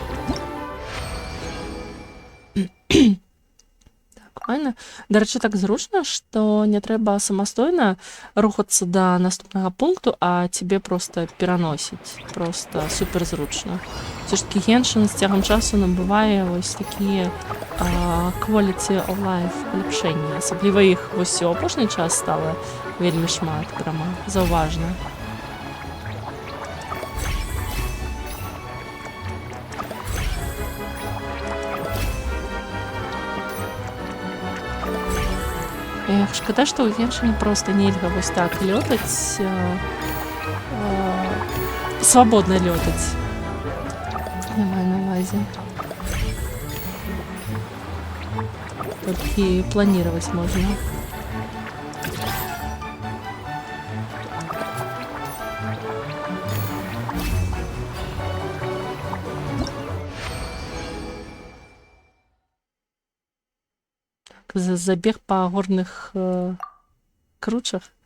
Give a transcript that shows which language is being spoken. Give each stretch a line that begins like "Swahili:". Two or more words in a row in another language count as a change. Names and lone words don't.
Belarusian: Файна. Дарэчы, так зручна, што не трэба самастойна рухацца да наступнага пункту, а цябе проста пераносіць. Проста суперзручна. Усё ж такі Геншын з цягам часу набывае вось такія
English: quality of life
Belarusian: поліпшення.
Ukrainian: Особливо їх ось у опошній час стало вельми шмат, прямо зауважно.
Belarusian: Ех, шкода, што ў Геншыне проста нельга вось так лётаць, свабодна лётаць. Я маю на ўвазе. Толькі планировать можна.
Russian: Забег по горных кручах.